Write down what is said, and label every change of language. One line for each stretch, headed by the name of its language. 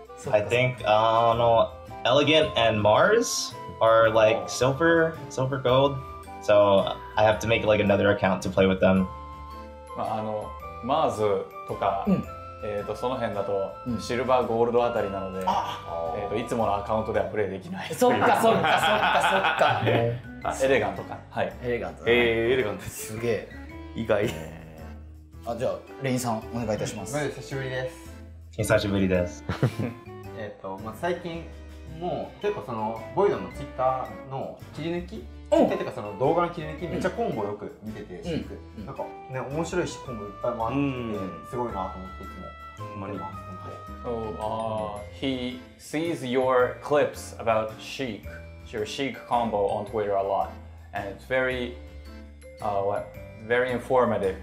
English: I think Elegant and Mars are like silver gold. So I have to make like another account to play with them.
Japanese: マーズとか、その辺だとシルバーゴールドあたりなので、いつものアカウントではプレイできない。そっかそっかそっかそっか。エレガンとか、はい。エレガント。エレガントです。すげえ。意外。あ、じゃあレインさんお願いいたします。久しぶりです。 Hisashiburi desu. まあ最近もう結構そのボイドのツイッターの切り抜き、ツイッターっていうかその動画の切り抜きめっちゃコンボよく見てて、なんかね面白いしコンボいっぱいもあってすごいなと思っていつも見てます。
English: So, he sees your clips about Sheik, your Sheik combo on Twitter a lot, and it's very, very informative.